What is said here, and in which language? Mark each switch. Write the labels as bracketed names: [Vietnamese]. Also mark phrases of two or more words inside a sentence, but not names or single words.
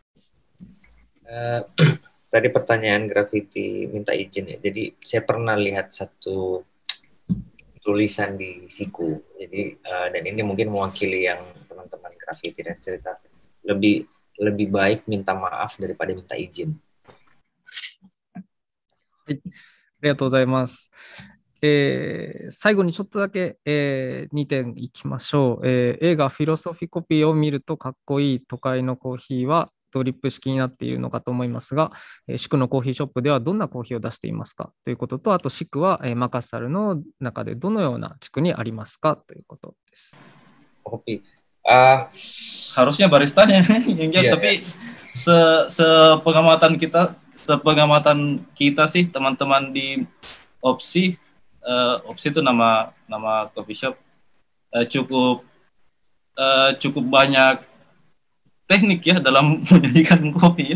[Indonesian] Tadi pertanyaan graffiti minta izin ya. Jadi saya pernah lihat satu tulisan di Siku. Jadi dan ini mungkin mewakili yang teman-teman graffiti dan cerita. Lebih baik minta maaf daripada minta izin. [Japanese] はい、ありがとうございます。最後にちょっとだけ、2点いきましょう。映画フィロソフィコピーを見るとかっこいい都会のコーヒーはドリップ式になっているのかと思いますが、シクのコーヒーショップではどんなコーヒーを出していますかということと、あとシクは、マカッサルの中でどのような地区にありますかということです。 [Indonesian] Kopi. Harusnya baristanya yang jawab, tapi sepengamatan kita sih, teman-teman di Opsi itu nama [English] coffee shop, [Indonesian] cukup banyak teknik ya dalam menyajikan kopi ya.